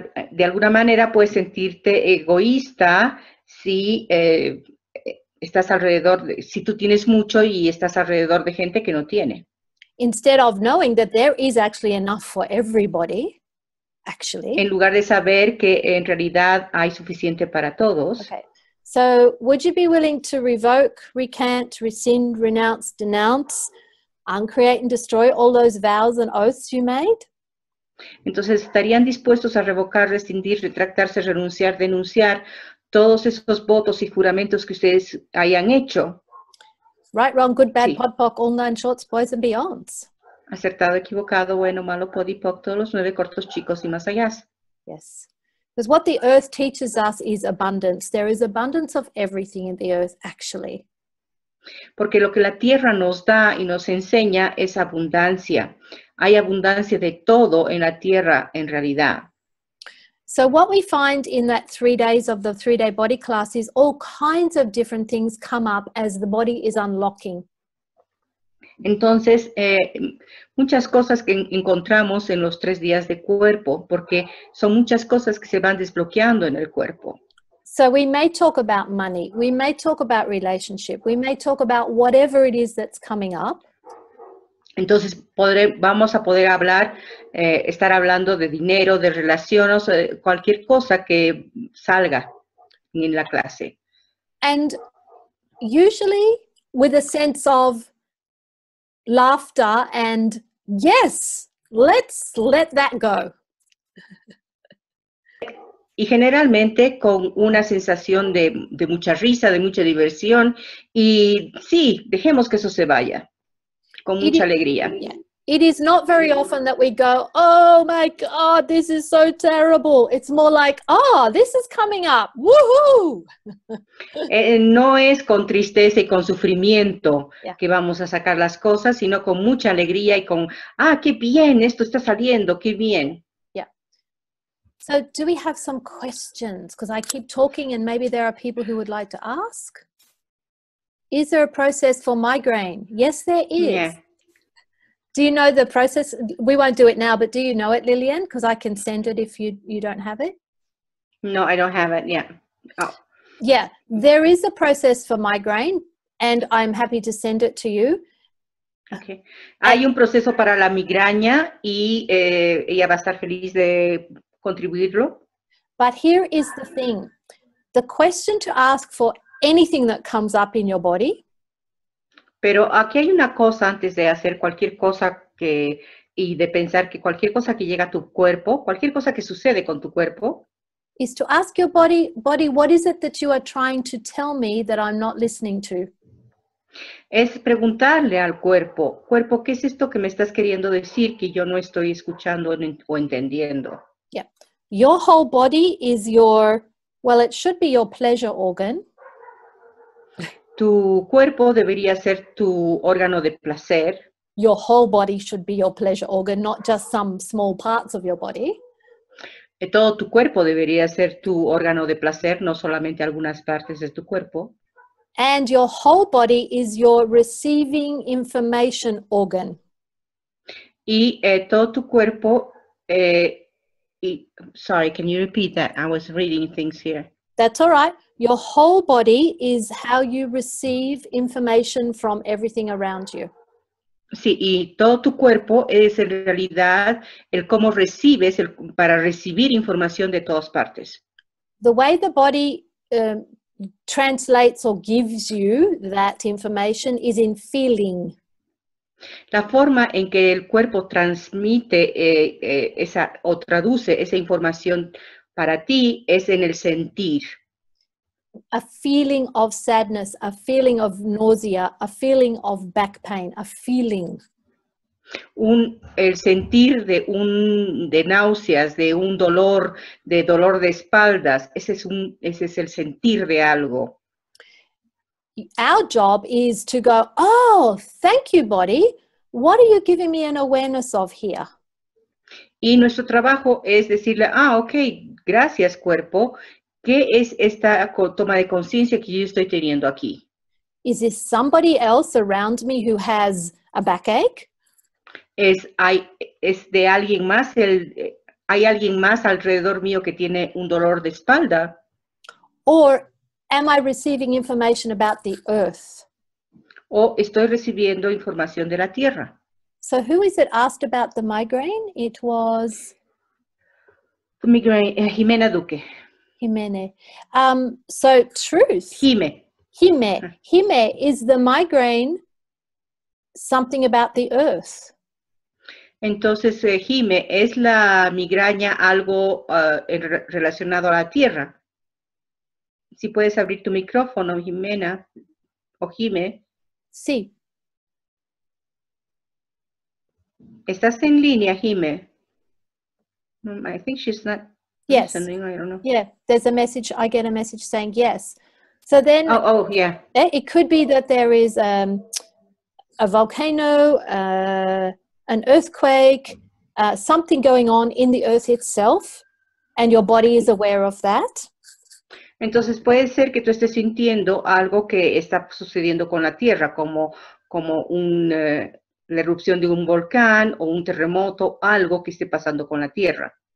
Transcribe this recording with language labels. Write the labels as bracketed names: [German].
[Spanish] De alguna manera puedes sentirte egoísta si estás si tú tienes mucho y estás alrededor de gente que no tiene. [English] Instead of knowing that there is actually enough for everybody. actually. [Spanish] En lugar de saber que en realidad hay suficiente para todos. [English] Okay. So would you be willing to revoke, recant, rescind, renounce, denounce, uncreate and destroy all those vows and oaths you made? [Spanish] Entonces, ¿estarían dispuestos a revocar, rescindir, retractarse, renunciar, denunciar todos esos votos y juramentos que ustedes hayan hecho? [English] Right, wrong, good, bad, [Spanish] Sí. [English] pod, poc, all 9 shorts, boys and beyonds. [Spanish] Acertado, equivocado, bueno, malo, pod y poc, todos los 9 cortos, chicos y más allá. [English] Yes. Because what the earth teaches us is abundance. There is abundance of everything in the earth, actually. [Spanish] Porque lo que la tierra nos da y nos enseña es abundancia. Hay abundancia de todo en la tierra, en realidad. [English] So what we find in that 3 days of the 3-day body class is all kinds of different things come up as the body is unlocking. [Spanish] Entonces, muchas cosas que encontramos en los 3 días de cuerpo, porque son muchas cosas que se van desbloqueando en el cuerpo. [English] So we may talk about money, we may talk about relationship, we may talk about whatever it is that's coming up. [Spanish] Entonces, vamos a poder hablar, estar hablando de dinero, de relaciones, cualquier cosa que salga en la clase. [English] And usually with a sense of laughter and, yes, let's let that go. [Spanish] Y generalmente con una sensación de mucha risa, de mucha diversión, y sí, dejemos que eso se vaya, con mucha alegría. [English] Yeah. It is not very often that we go, oh my God, this is so terrible. It's more like, oh, this is coming up, woohoo! [Spanish] No es con tristeza y con sufrimiento [English] Yeah. [Spanish] que vamos a sacar las cosas, sino con mucha alegría y con, qué bien, esto está saliendo, qué bien. [English] So do we have some questions? Because I keep talking and maybe there are people who would like to ask. Is there a process for migraine? Yes, there is. Yeah. Do you know the process? We won't do it now, but do you know it, Lillian? Because I can send it if you don't have it. No, I don't have it, yeah. Oh. Yeah, there is a process for migraine and I'm happy to send it to you. Okay. [Spanish] Hay un proceso para la migraña y ella va a estar feliz de contribuirlo. [English] But here is the thing. The question to ask for anything that comes up in your body. [Spanish] Pero aquí hay una cosa antes de hacer cualquier cosa y de pensar que cualquier cosa que llega a tu cuerpo, cualquier cosa que sucede con tu cuerpo, [English] Is to ask your body, what is it that you are trying to tell me that I'm not listening to? [Spanish] es preguntarle al cuerpo, ¿qué es esto que me estás queriendo decir que yo no estoy escuchando o entendiendo? [English] Yeah. Your whole body is your, well, it should be your pleasure organ. [Spanish] Tu cuerpo debería ser tu órgano de placer. [English] Your whole body should be your pleasure organ, not just some small parts of your body. [Spanish] Todo tu cuerpo debería ser tu órgano de placer, no solamente algunas partes de tu cuerpo. [English] And your whole body is your receiving information organ. [Spanish] Y todo tu cuerpo, [English] sorry, can you repeat that? I was reading things here. That's all right. Your whole body is how you receive information from everything around you. [Spanish] Sí, y todo tu cuerpo es en realidad el cómo recibes, para recibir información de todas partes. [English] The way the body translates or gives you that information is in feeling. [Spanish] La forma en que el cuerpo transmite o traduce esa información para ti es en el sentir. [English] A feeling of sadness, a feeling of nausea, a feeling of back pain, a feeling. [Spanish] El sentir de náuseas, de un dolor de espaldas, ese es el sentir de algo. [English] Our job is to go, oh, thank you, body. What are you giving me an awareness of here? [Spanish] Y nuestro trabajo es decirle, ok, gracias, cuerpo. ¿Qué es esta toma de conciencia que yo estoy teniendo aquí? [English] Is this somebody else around me who has a backache? [Spanish] ¿Es de alguien más? ¿Hay alguien más alrededor mío que tiene un dolor de espalda? [English] Or am I receiving information about the earth? [Spanish] ¿O estoy recibiendo información de la tierra? [English] So who is it asked about the migraine? It was... Jimena Duque. Jimene. So truth. Jime. Jime, is the migraine something about the earth? [Spanish] Entonces, Jime, ¿es la migraña algo relacionado a la tierra? Si puedes abrir tu micrófono, Jimena o Jime. Sí. ¿Estás en línea, Jime? [English] I think she's not listening. I don't know. Yeah, there's a message. I get a message saying yes. So then, yeah. It could be that there is a volcano, an earthquake, something going on in the earth itself, and your body is aware of that. [Spanish] Entonces puede ser que tú estés sintiendo algo que está sucediendo con la tierra, como la erupción de un volcán o un terremoto, algo que esté pasando con la tierra.